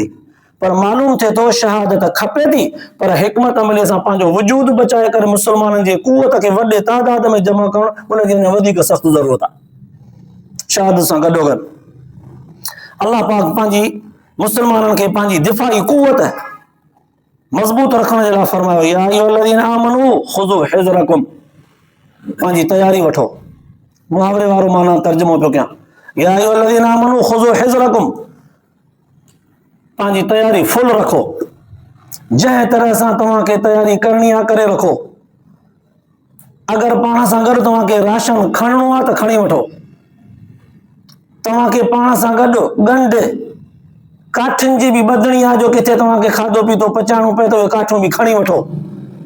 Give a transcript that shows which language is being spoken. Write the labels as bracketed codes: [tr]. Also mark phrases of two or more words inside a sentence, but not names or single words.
[sd] पर मालूम थिए थो शहादत खपे थी, पर हिकमत अमलीअ सां पंहिंजो वजूद बचाए करे मुस्लमाननि जे कुवत खे वॾे तादाद में जमा करणु, उनजी अञा वधीक सख़्त ज़रूरत आहे। शहादत सां गॾोगॾु अल्लाह पाक पंहिंजी मुस्लमाननि खे पंहिंजी दिफ़ाई कुवत मज़बूत रखण जे लाइ फरमायो, [ar] يا أيها الذين آمنوا خذوا حذركم, [sd] पंहिंजी तयारी वठो। मुहावरे वारो माना तर्जुमो पियो कयां, [ar] يا أيها الذين آمنوا خذوا حذركم, [sd] पंहिंजी तयारी फुल रखो। जंहिं तरह सां तव्हांखे तयारी करणी आहे करे रखो। अगरि पाण सां गॾु तव्हांखे राशन खणणो आहे त खणी वठो। तव्हांखे पाण सां गॾु ॻंढ काठियुनि जी बि ॿधणी आहे, जो किथे तव्हांखे खाधो पीतो पचाइणो पए त उहे काठियूं बि खणी वठो।